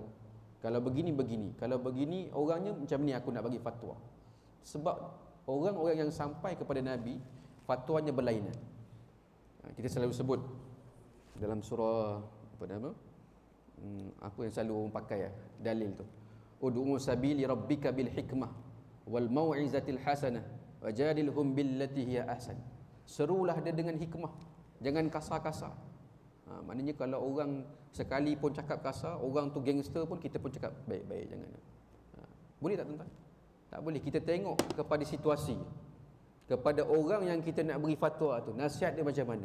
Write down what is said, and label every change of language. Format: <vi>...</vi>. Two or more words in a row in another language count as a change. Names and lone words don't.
<ms>Kalau begini, kalau begini orangnya macam ni, aku nak bagi fatwa. Sebab orang-orang yang sampai kepada Nabi, fatwanya berlainan. Kita selalu sebut dalam surah apa yang selalu orang pakai dalil tu,</ms> <ar>ادع سبيل ربك بالحكمة والموعظة الحسنة وجادلهم بالتي هي أحسن.</ar> <ms>Serulah dia dengan hikmah, jangan kasar-kasar. Maknanya kalau orang sekali pun cakap kasar, orang tu gangster pun, kita pun cakap baik-baik, jangan. Boleh tak tuan-tuan? Tak boleh. Kita tengok kepada situasi, kepada orang yang kita nak beri fatwa tu, nasihat dia macam mana.</ms>